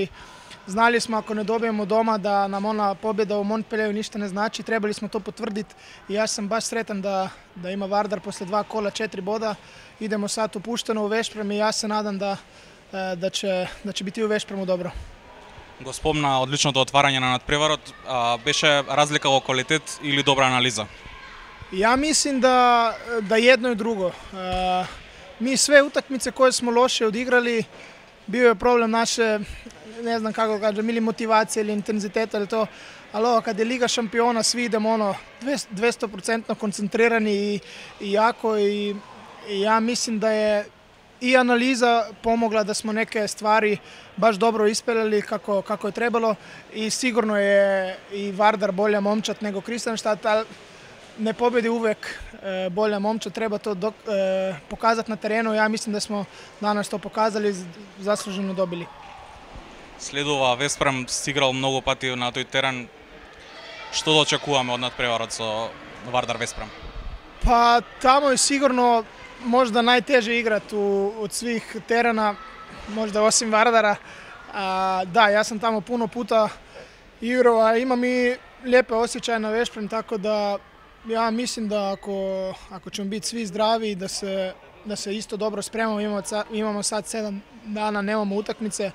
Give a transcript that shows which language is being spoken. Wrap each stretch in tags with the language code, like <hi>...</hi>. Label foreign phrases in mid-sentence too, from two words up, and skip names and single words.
<hr>Znali smo ako ne dobijemo doma da nam ona pobjeda u Montpellieru ništa ne znači, trebali smo to potvrditi i ja sam baš sretan da ima Vardar posle 2 kola 4 boda. Idemo sad upušteno u Vešprem i ja se nadam da će biti u Vešpremu dobro.</hr> <mk>Го спомна одличното отварање на надпреварот. Беше разлика во квалитет или добра анализа?</mk> <hr>Ja mislim da jedno i drugo. Mi sve utakmice koje smo loše odigrali, bio je problem naše, ne znam kako kažem, ili motivacije ili intenziteta ili to, ali ovo kad je Liga šampiona svi idemo 200% koncentrirani i jako i ja mislim da je i analiza pomogla da smo neke stvari baš dobro ispeljali kako je trebalo i sigurno je i Vardar bolja momčad nego Kристијанштад, ali ne pobjedi uvek bolja momčad, treba to pokazati na terenu. Ja mislim da smo danas to pokazali i zasluženo dobili.</hr> <mk>Следува Веспрем, стиграл многу пати на тој терен. Што да очекуваме од надпреварот со Вардар Веспрем?</mk> <hr>Pa tamo je sigurno možda najteže igrati od svih terena, možda osim Vardara. Da, ja sam tamo puno puta igrao, a imam i lijepe osjećaje na Vešprem, tako da ja mislim da ako ćemo biti svi zdravi i da se isto dobro spremamo, imamo sad 7 dana, nemamo utakmice.</hr>